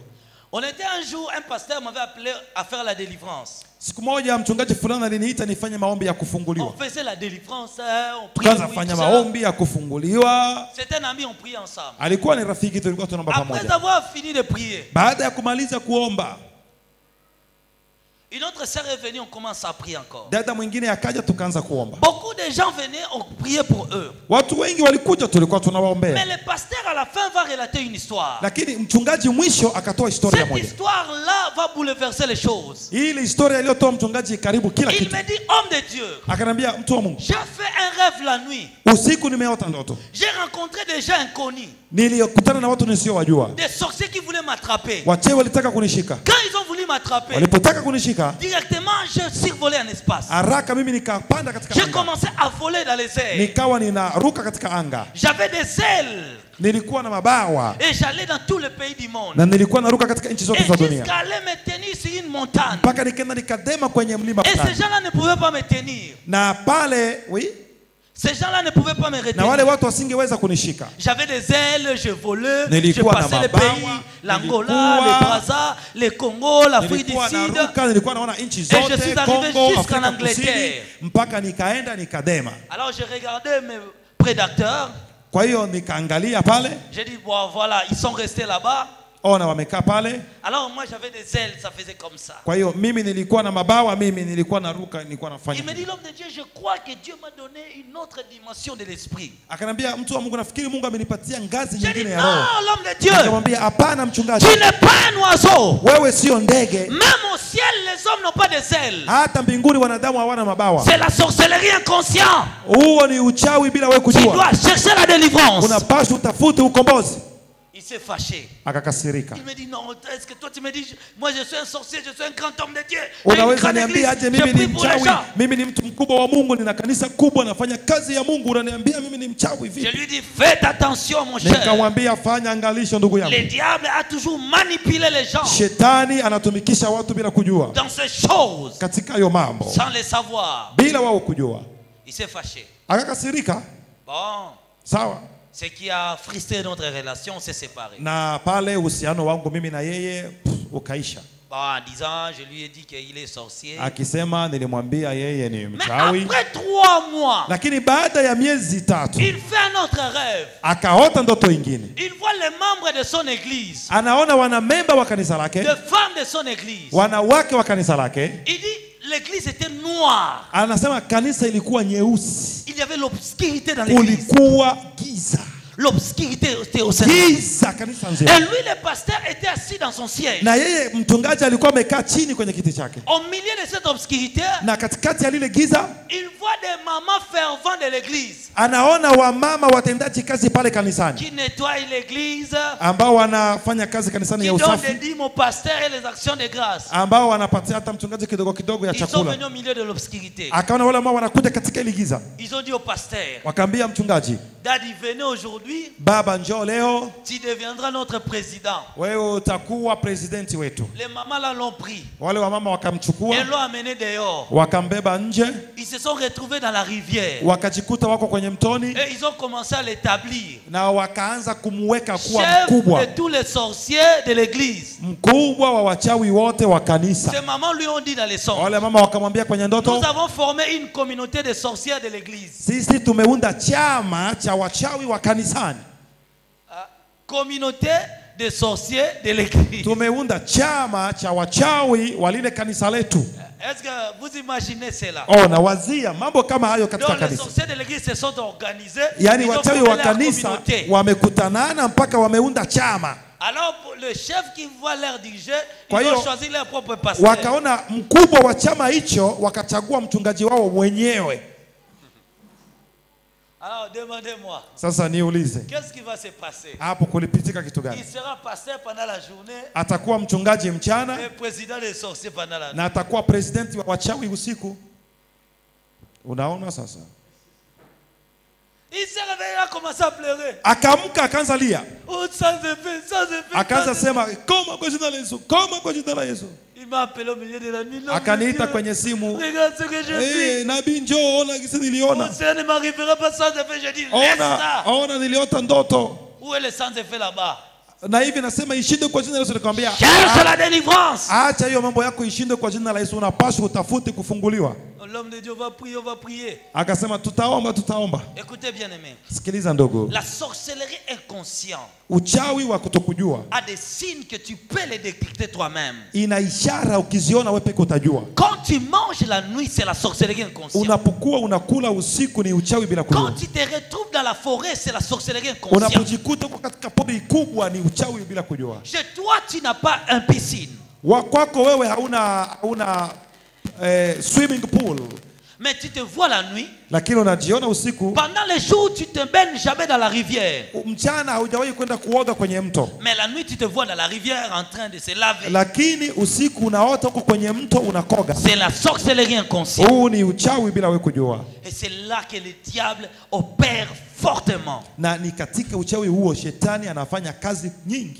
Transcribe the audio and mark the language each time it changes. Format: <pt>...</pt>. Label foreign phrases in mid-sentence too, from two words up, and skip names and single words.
<fr>On était un jour, un pasteur m'avait appelé à faire la délivrance.</fr> <sw>Siku moja mchungaji fulani aliniita nifanye maombi ya kufunguliwa.</sw> <fr>On faisait la délivrance, on priait.</fr> <sw>Tukaanza fanya maombi ya kufunguliwa.</sw> <fr>C'était un ami, on priait ensemble.</fr> <sw>Alikuwa ni rafiki, tulikuwa tunaomba</sw> <fr>Après</fr> <sw>pamoja.</sw> <fr>avoir fini de prier,</fr> <sw>Baada ya kumaliza kuomba,</sw> <fr>une autre sœur est venue, on commence à prier encore.</fr> <sw>dada mwingine akaja tukaanza kuomba.</sw> <fr>Beaucoup de gens venaient, on priait pour eux.</fr> <sw>Watu wengi walikuja, tulikuwa</sw> <fr>Mais</fr> <sw>tunawaombea.</sw> <fr>le pasteur à la fin va relater une histoire.</fr> <sw>Lakini mchungaji mwisho akatoa historia</sw> <fr>Cette</fr> <sw>moja.</sw> <fr>histoire-là va bouleverser les choses.</fr> <sw>Ile historia iliyotoa mchungaji karibu kila</sw> <fr>Il</fr> <sw>kitu.</sw> <fr>me dit, homme de Dieu,</fr> <sw>Akanambia, mtu wa Mungu,</sw> <fr>j'ai fait un rêve la nuit.</fr> <sw>usiku nimeota ndoto.</sw> <fr>J'ai rencontré des gens inconnus,</fr> <sw>Nilikutana na watu nisiowajua.</sw> <fr>des sorciers qui voulaient m'attraper.</fr> <sw>Wachawi walitaka kunishika.</sw> <fr>Quand ils ont voulu m'attraper,</fr> <sw>Walipotaka kunishika,</sw> <fr>directement, j'ai survolé en espace.</fr> <sw>haraka mimi nikapanda katika</sw> <fr>J'ai</fr> <sw>anga.</sw> <fr>commencé à voler dans les airs.</fr> <sw>Nikawa ninaruka katika anga.</sw> <fr>J'avais des ailes</fr> <sw>Nilikuwa na mabawa</sw> <fr>et j'allais dans tous les pays du monde.</fr> <sw>na nilikuwa naruka katika nchi zote</sw> <fr>Et</fr> <sw>za dunia.</sw> <fr>jusqu'à aller me tenir sur une montagne.</fr> <sw>Mpaka nikaenda nikadema kwenye mlima</sw> <fr>Et ces</fr> <sw>fulani.</sw> <fr>gens-là ne pouvaient pas me tenir.</fr> <sw>Na pale,</sw> <fr>Ces gens-là ne pouvaient pas me</fr> <sw>na wale</sw> <fr>retenir.</fr> <sw>watu wasingeweza kunishika.</sw> <fr>J'avais des ailes, je volais, je</fr> <sw>Nilikuwa na</sw> <fr>passais les</fr> <sw>mabawa,</sw> <fr>pays, l'Angola,</fr> <sw>nilikuwa-</sw> <fr>le Brazza, le Congo, l'Afrique du</fr> <sw>Nilikuwa</sw> <fr>Sud.</fr> <sw>naruka, nilikuwa naona nchi</sw> <fr>je suis</fr> <sw>zote,</sw> <fr>arrivé</fr> <sw>Kongo,</sw> <fr>jusqu'en</fr> <sw>Afrika</sw> <fr>Angleterre.</fr> <sw>Kusini, mpaka nikaenda nikadema.</sw> <fr>Alors j'ai regardé mes prédateurs.</fr> <sw>Kwa hiyo nikaangalia pale,</sw> <fr>J'ai dit, bon, voilà, ils sont restés là-bas.</fr> <sw>ona wamekaa pale.</sw> <fr>Alors moi j'avais des ailes, ça faisait comme ça.</fr> <sw>Kwa hiyo mimi nilikuwa na mabawa, mimi nilikuwa naruka, nilikuwa nafanya.</sw> <fr>Il me dit, l'homme de Dieu, je crois que Dieu m'a donné une autre dimension de l'esprit.</fr> <sw>Akanambia, mtu wa Mungu, nafikiri Mungu amenipatia ngazi</sw> <fr>J'ai dit,</fr> <sw>nyingine ya</sw> <fr>non,</fr> <sw>roho.</sw> <fr>l'homme de Dieu,</fr> <sw>Akamwambia, hapana mchungaji,</sw> <fr>tu n'es pas un oiseau.</fr> <sw>wewe sio ndege.</sw> <fr>Même au ciel, les hommes n'ont pas des ailes.</fr> <sw>Hata mbinguni wanadamu hawana mabawa.</sw> <fr>C'est la sorcellerie inconsciente.</fr> <sw>Huo ni uchawi bila wewe</sw> <fr>Tu</fr> <sw>kujua.</sw> <fr>dois chercher la délivrance.</fr> <sw>Unapaswa utafute ukombozi.</sw> <fr>Il s'est fâché.</fr> <sw>Akakasirika.</sw> <fr>Il me dit, non, est-ce que toi tu me dis, moi je suis un sorcier, je suis un grand homme de Dieu. J'ai une</fr> <sw>Unaweza</sw> <fr>grande église,</fr> <sw>niambia aje</sw> <fr>je</fr> <sw>mimi ni</sw> <fr>prie pour les</fr> <sw>mchawi?</sw> <fr>gens.</fr> <sw>Mimi ni mtu mkubwa wa Mungu, nina kanisa kubwa, nafanya kazi ya Mungu, unaniambia mimi ni mchawi</sw> <fr>Je</fr> <sw>vipi?</sw> <fr>lui dis, faites attention mon cher.</fr> <sw>Nikamwambia, fanya angalisho ndugu</sw> <fr>Le</fr> <sw>yangu.</sw> <fr>diable a toujours manipulé les gens</fr> <sw>Shetani anatumikisha watu bila kujua</sw> <fr>dans ces choses,</fr> <sw>katika hayo mambo,</sw> <fr>sans les savoir.</fr> <sw>bila wao kujua.</sw> <fr>Il s'est fâché.</fr> <sw>Akakasirika.</sw> <fr>Bon,</fr> <sw>Sawa.</sw> <fr>ce qui a frustré notre relation, on s'est séparés.</fr> <sw>Na pale uhusiano wangu mimi na yeye ukaisha.</sw> <fr>Bon, en disant, je lui ai dit qu'il est sorcier.</fr> <sw>Akisema nilimwambia yeye ni</sw> <fr>Mais</fr> <sw>mchawi.</sw> <fr>après 3 mois,</fr> <sw>Lakini baada ya miezi 3</sw> <fr>il fait un autre rêve.</fr> <sw>akaota ndoto ingine.</sw> <fr>Il voit les membres de son église,</fr> <sw>Anaona wanamemba wa kanisa lake,</sw> <fr>les femmes de son église.</fr> <sw>wanawake wa kanisa lake.</sw> <fr>Il dit, l'église était noire.</fr> <sw>Anasema kanisa ilikuwa nyeusi,</sw> <fr>Il y avait l'obscurité dans l'église.</fr> <sw>kulikuwa giza.</sw> <fr>L'obscurité était au centre.</fr> <sw>Giza kanisa</sw> <fr>Et</fr> <sw>nzima.</sw> <fr>lui, le pasteur, était assis dans son siège.</fr> <sw>Na yeye mchungaji alikuwa amekaa chini kwenye kiti chake.</sw> <fr>Au milieu de cette obscurité,</fr> <sw>Na katikati ya lile giza</sw> <fr>il voit des mamans ferventes de l'église</fr> <sw>anaona wamama watendaji kazi pale kanisani</sw> <fr>qui nettoient l'église,</fr> <sw>ambao wanafanya kazi kanisani</sw> <fr>qui</fr> <sw>ya</sw> <fr>donnent</fr> <sw>usafi,</sw> <fr>des dîmes au pasteur et les actions de grâce.</fr> <sw>ambao wanapatia hata mchungaji kidogo kidogo ya</sw> <fr>Ils sont</fr> <sw>chakula.</sw> <fr>venus au milieu de l'obscurité.</fr> <sw>Akaona wale ambao wanakuja katika ile giza,</sw> <fr>Ils ont dit au pasteur,</fr> <sw>wakaambia mchungaji,</sw> <fr>Daddy, venez aujourd'hui.</fr> <sw>Baba njoo leo.</sw> <fr>Tu deviendras notre président.</fr> <sw>Wewe utakuwa presidenti wetu.</sw> <fr>Les mamans là l'ont pris.</fr> <sw>Wale wa mama wakamchukua.</sw> <fr>Et l'ont amené dehors.</fr> <sw>Wakambeba nje.</sw> <fr>Ils se sont retrouvés dans la rivière.</fr> <sw>Wakajikuta wako kwenye mtoni.</sw> <fr>Et ils ont commencé à l'établir.</fr> <sw>Na wakaanza kumweka kuwa</sw> <fr>chef</fr> <sw>mkubwa.</sw> <fr>de tous les sorciers de l'église.</fr> <sw>Mkubwa wa wachawi wote wa kanisa.</sw> <fr>Ces mamans lui ont dit dans les songes.</fr> <sw>Wale mama wakamwambia kwenye ndoto.</sw> <fr>Nous avons formé une communauté de sorcières de l'église.</fr> <sw>Sisi tumeunda chama cha wachawi wa kanisani.</sw> <fr>Communauté de sorciers de l'église.</fr> <sw>Tumeunda chama cha wachawi wa lile kanisa letu.</sw> <fr>Est-ce que vous imaginez cela?</fr> <sw>Oh, na wazia mambo kama hayo katika kanisa.</sw> <fr>Les sorciers de l'église se sont organisés.</fr> <sw>Yani wachawi wa kanisa wamekutanana mpaka wameunda chama.</sw> <fr>Alors le chef qui voit leur diriger, ils ont choisi leur propre pasteur.</fr> <sw>Wakaona mkubwa wa chama hicho wakachagua mchungaji wao mwenyewe.</sw> <fr>Alors demandez-moi.</fr> <sw>Sasa niulize.</sw> <fr>Qu'est-ce qui va se passer?</fr> <sw>Hapo kulipitika kitu gani?</sw> <fr>Il sera pasteur pendant la journée.</fr> <sw>Atakuwa mchungaji mchana.</sw> <fr>Et président des sorciers pendant la nuit.</fr> <sw>Na atakuwa presidenti wa wachawi usiku. Unaona sasa?</sw> <fr>Il s'est réveillé, il a commencé à pleurer.</fr> <sw>Akaamka akaanza lia.</sw> <fr>Oh, sans effet, sans effet.</fr> <sw>Akaanza sema koma kwa jina la Yesu, koma kwa jina la Yesu.</sw> <fr>Il m'a appelé au milieu de la nuit.</fr> <sw>Akaniita kwenye simu.</sw> <fr>Regarde ce que j'ai vu.</fr> <sw>Nabii njoo, ona kisi niliona.</sw> <fr>Ça ne m'arrivera pas sans effet, j'ai dit laisse ça.</fr> <sw>Ona niliota ndoto.</sw> <fr>Où est le sans effet là-bas?</fr> <sw>Na hivi nasema ishinde kwa jina la Yesu, nikamwambia</sw> <fr>cherche la délivrance.</fr> <sw>Acha hiyo mambo yako ishinde kwa jina la Yesu, unapaswa utafute kufunguliwa.</sw> <fr>L'homme de Dieu va prier, on va prier.</fr> <sw>Akasema tutaomba, tutaomba.</sw> <fr>Écoutez bien aimé.</fr> <sw>Sikiliza ndogo.</sw> <fr>La sorcellerie inconsciente.</fr> <sw>Uchawi wa kutokujua.</sw> <fr>A des signes que tu peux les détecter toi-même.</fr> <sw>Ina ishara ukiziona wewe peke utajua.</sw> <fr>Quand tu manges la nuit, c'est la sorcellerie inconsciente.</fr> <sw>Unapokuwa unakula usiku ni uchawi bila kujua.</sw> <fr>Quand tu te retrouves dans la forêt, c'est la sorcellerie inconsciente.</fr> <sw>Unapojikuta katika pori kubwa ni uchawi bila kujua.</sw> <fr>Chez toi, tu n'as pas un piscine.</fr> <sw>Kwako wewe hauna</sw> <en>swimming pool.</en> <fr>Mais tu te vois la nuit.</fr> <sw>Lakini unajiona usiku.</sw> <fr>Pendant les jours, tu te baignes jamais dans la rivière.</fr> <sw>Mchana haujawahi kwenda kuoga kwenye mto.</sw> <fr>Mais la nuit, tu te vois dans la rivière en train de se laver.</fr> <sw>Lakini usiku unaota huko kwenye mto unakoga.</sw> <fr>C'est la sorcellerie inconsciente.</fr> <sw>Huu ni uchawi bila wewe kujua.</sw> <fr>Et c'est là que le diable opère fortement.</fr> <sw>Na ni katika uchawi huo shetani anafanya kazi nyingi.</sw>